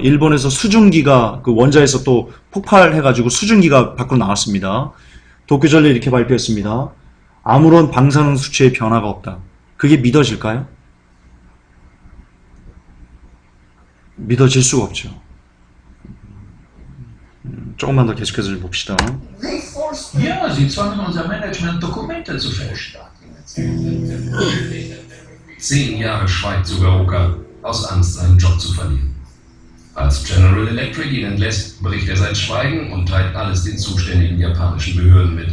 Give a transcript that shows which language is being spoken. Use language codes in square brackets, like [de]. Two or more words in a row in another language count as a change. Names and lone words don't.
[ko] 일본에서 수증기가 그 원자에서 또 폭발해가지고 수증기가 밖으로 나왔습니다. 도쿄전력이 이렇게 발표했습니다. 아무런 방사능 수치의 변화가 없다. 그게 믿어질까요? 믿어질 수가 없죠. 조금만 더 계속해서 좀 봅시다. [de] Ja, sie zwangen unser Management, Dokumente zu fälschen. 10 Jahre schweigt sogar Oka, aus Angst, seinen Job zu verlieren. Als General Electric ihn entlässt, bricht er sein Schweigen und teilt alles den zuständigen japanischen Behörden mit.